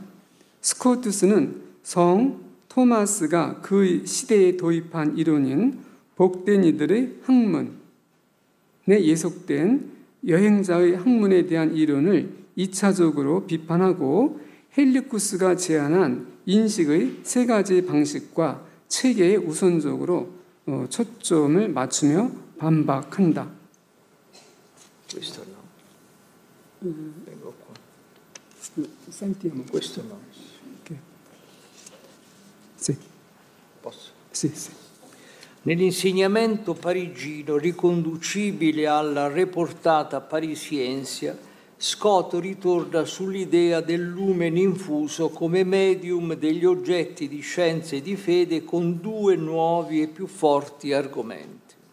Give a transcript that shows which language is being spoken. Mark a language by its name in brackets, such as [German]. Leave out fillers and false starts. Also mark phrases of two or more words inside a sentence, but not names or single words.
[Korean] 스코투스는 성 토마스가 그 시대에 도입한 이론인 복된 이들의 학문에 예속된 여행자의 학문에 대한 이론을 2차적으로 비판하고 헬리쿠스가 제안한 인식의 세 가지 방식과 체계에 우선적으로 초점을 맞추며 반박한다. [Italian] Questo no. Vengo qua. Sentiamo. Questo no. Okay. Sì. Posso? Sì, sì. Nell'insegnamento parigino riconducibile alla reportata parisiensia, Scott ritorna sull'idea del lumen infuso come medium degli oggetti di scienza e di fede con due nuovi e più forti argomenti.